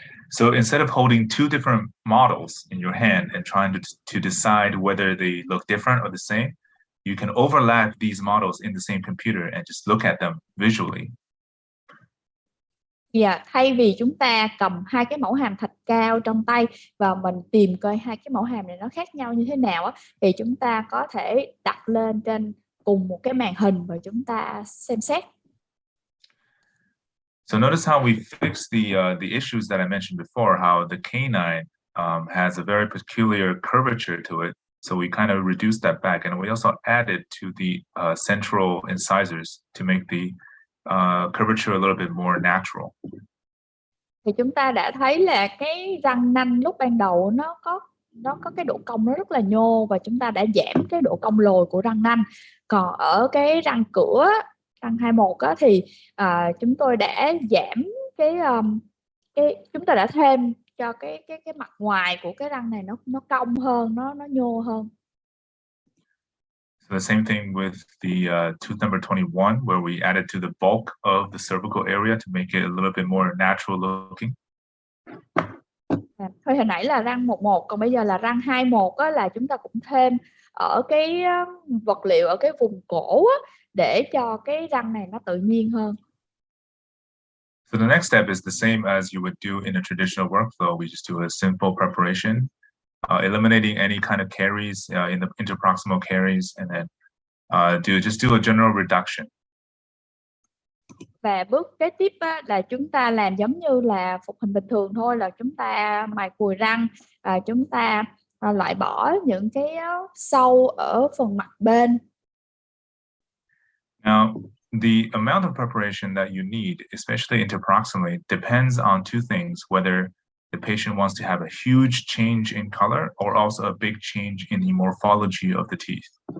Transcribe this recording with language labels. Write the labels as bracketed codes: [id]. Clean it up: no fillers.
[en] So instead of holding two different models in your hand and trying to decide whether they look different or the same, you can overlap these models in the same computer and just look at them visually. [vi] Thay vì chúng ta cầm hai cái mẫu hàm thạch cao trong tay và mình tìm coi hai cái mẫu hàm này nó khác nhau như thế nào á, thì chúng ta có thể đặt lên trên cùng một cái màn hình và chúng ta xem xét. [en] So notice how we fixed the issues that I mentioned before, how the canine has a very peculiar curvature to it. So we kind of reduced that back, and we also added to the central incisors to make the curvature a little bit more natural. [vi] Thì chúng ta đã thấy là cái răng nanh lúc ban đầu nó có cái độ cong nó rất là nhô, và chúng ta đã giảm cái độ cong lồi của răng nanh. Còn ở cái răng cửa, răng 21 á, thì chúng tôi đã giảm cái chúng ta đã thêm cho cái mặt ngoài của cái răng này nó cong hơn, nó nhô hơn. [en] So the same thing with the tooth number 21, where we added to the bulk of the cervical area to make it a little bit more natural looking. [vi] Thôi hồi nãy là răng 11, còn bây giờ là răng 21 á, là chúng ta cũng thêm ở cái vật liệu ở cái vùng cổ á, để cho cái răng này nó tự nhiên hơn. [en] So the next step is the same as you would do in a traditional workflow. We just do a simple preparation, eliminating any kind of caries in the interproximal caries, and then just do a general reduction. [vi] Và bước kế tiếp á, là chúng ta làm giống như là phục hình bình thường thôi, là chúng ta mài cùi răng, chúng ta loại bỏ những cái sâu ở phần mặt bên. [en] Now, the amount of preparation that you need, especially interproximally, depends on two things: whether the patient wants to have a huge change in color or also a big change in the morphology of the teeth.